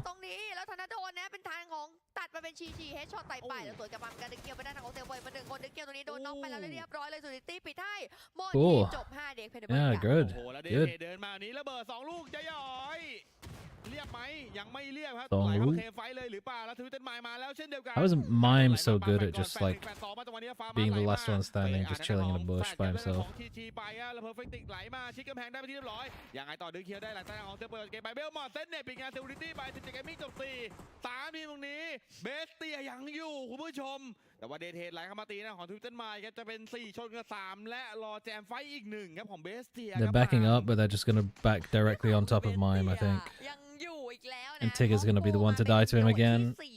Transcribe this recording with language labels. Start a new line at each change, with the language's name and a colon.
Thai: ตรงนี้แล้วธนาโดนนะเป็นทางของตัดมาเป็นชีเฮดช็อตไต่ไปแล้วสวนกลับมาการดึงเกี่ยวไปด้านของเซลเบย์มา1 คนดึงเกี่ยวตรงนี้โดนน็อกไปแล้วเรียบร้อยเลยซิลิตี้ปิดให้หมดทีจบ5เด็กเพนเดอร์
English: Yeah, good.
Thai: โอ้โหแล้วเดินมานี้ระเบิด2 ลูกจะย่อยเรียบไหมยังไม่เรียบครับไหลเข้าเคไฟเลยหรือเปล่าแล้วทวิตเตอร์ไมล์มาแล้วเช่นเดียวกัน
English: How is Mime so good at just like being the last one standing, just chilling in a bush by himself?
Thai: ทีจีไปแล้วเพอร์เฟกต์ไหลมาชิดกำแพงได้ไปที่เรียบร้อยยังไงต่อดึงเคียวได้หลังจากของเซเปิดเกมไปเบลมอดเซนเน็ตปิดงานเซลลิตี้ไป17 เกมมิ่งจบ4 3ทีมตรงนี้เบสเตียยังอยู่คุณผู้ชมแต่ว่าเดทเทดไหลเข้ามาตีนะของทวิตเตอร์ไมล์ครับจะเป็น4ชนกับ3และรอแจมไฟอีก1ครับของเบสเตีย
English: They're backing up, but they're just gonna back directly on top of Mime, I think. And Tigger's gonna be the one to die to him again.